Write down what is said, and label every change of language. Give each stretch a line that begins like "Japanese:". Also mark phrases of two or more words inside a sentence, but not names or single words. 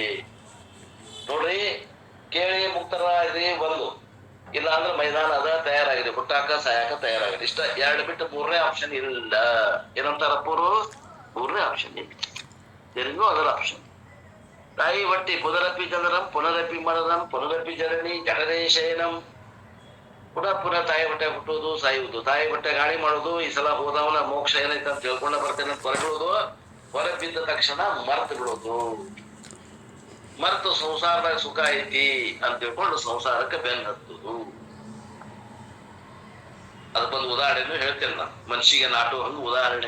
Kannada: ನೋಡ್ರಿ, ಕೇಳಿ ಮುಕ್ತರಾಗಿ ಒಂದು, ಇಲ್ಲ ಅಂದ್ರೆ ಮೈದಾನ ಅದ ತಯಾರಾಗಿದೆ, ಹುಟ್ಟಾಕ ಸಾಯಕ ತಯಾರಾಗಿದೆ. ಇಷ್ಟ ಎರಡು ಬಿಟ್ಟು 3ನೇ ಆಪ್ಷನ್ ಇಲ್ಲ. ಏನಂತಾರಪ್ಪರು? 3ನೇ ಆಪ್ಷನ್ ಇಲ್ಲ. ತೆರಿಗೂ ಅದರ ಆಪ್ಷನ್. ತಾಯಿ ಹೊಟ್ಟಿ
Sanskrit: ಪುನರಪಿ ಜನರಂ ಪುನರಪಿ ಮರಣಂ ಪುನರಪಿ ಜನನಿ ಜಠರೇ ಶಯನಂ.
Kannada: ಪುನಃ ತಾಯಿ ಹೊಟ್ಟೆ ಹುಟ್ಟುವುದು, ಸಾಯುವುದು, ತಾಯಿ ಹೊಟ್ಟೆ ಗಾಳಿ ಮಾಡುದು, ಈ ಸಲ ಹೋದವನ ಮೋಕ್ಷ ಏನೈತೆ ಅಂತ ತಿಳ್ಕೊಂಡ ಬರ್ತೇನೆ ಅಂತ ಹೊರಬಿಡುವುದು, ಹೊರಬಿದ್ದ ತಕ್ಷಣ ಮರ್ತು ಬಿಡೋದು, ಮರ್ತು ಸಂಸಾರದಾಗ ಸುಖ ಐತಿ ಅಂತ ತಿಳ್ಕೊಂಡು ಸಂಸಾರಕ್ಕೆ ಬೆನ್ನು ಹತ್ತುದು. ಅದಕ್ಕೊಂದು ಉದಾಹರಣೆನು ಹೇಳ್ತೇನೆ ನಾನು, ಮನ್ಷಿಗೆ ನಾಟೋ ಹಂಗ ಉದಾಹರಣೆ.